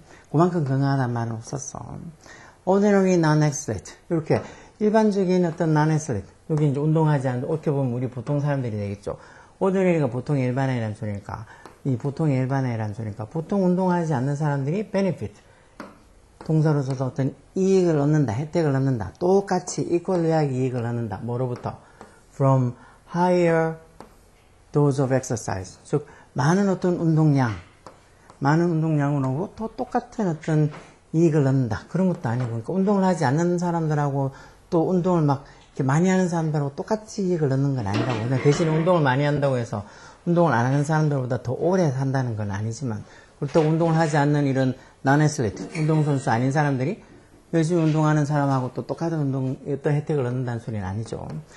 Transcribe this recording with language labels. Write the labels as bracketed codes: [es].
[ko] 그만큼 건강하다는 말은 없었어. [en] ordinary non-athlete [ko] 이렇게 일반적인 어떤 non-athlete 여기 이제 운동하지 않는 어떻게 보면 우리 보통 사람들이 되겠죠. ordinary가 보통 일반인이라는 소리니까 이 보통 일반인이라는 소리니까 보통 운동하지 않는 사람들이 benefit 동사로서도 어떤 이익을 얻는다, 혜택을 얻는다. 똑같이 equally하게 이익을 얻는다. 뭐로부터? [en] From higher dose of exercise. [ko] 즉 많은 어떤 많은 운동량으로 또 똑같은 어떤 이익을 얻는다. 그런 것도 아니고 그러니까 운동을 하지 않는 사람들하고 또 운동을 막 이렇게 많이 하는 사람들하고 똑같이 이익을 얻는 건 아니라고. 그러니까 대신에 운동을 많이 한다고 해서 운동을 안 하는 사람들보다 더 오래 산다는 건 아니지만 그렇다고 운동을 하지 않는 이런 non-athlete, 운동선수 아닌 사람들이 열심히 운동하는 사람하고 또 똑같은 어떤 혜택을 얻는다는 소리는 아니죠.